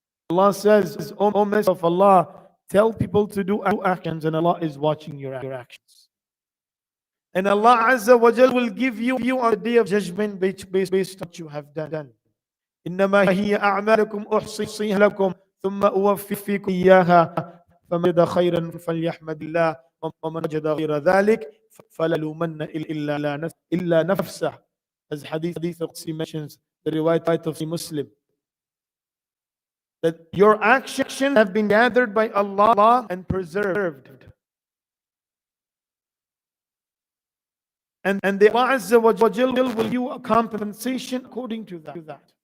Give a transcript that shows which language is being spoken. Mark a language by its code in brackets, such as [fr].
[en] Allah says, O Messenger of Allah, tell people to do actions, and Allah is watching your actions. And Allah Azza wa Jal will give you on the day of judgment based on what you have done. [ar] إنما هي أعمالكم أحصيها لكم ثم أوفيكم إياها فمن وجد خيرا فليحمد الله ومن وجد غير ذلك فلا يلومن إلا نفسه. [en] As Hadith Qudsi mentions, the riwayat of Muslim, that your actions have been gathered by Allah and preserved. And the Allah Azza wa Jal will give you a compensation according to that.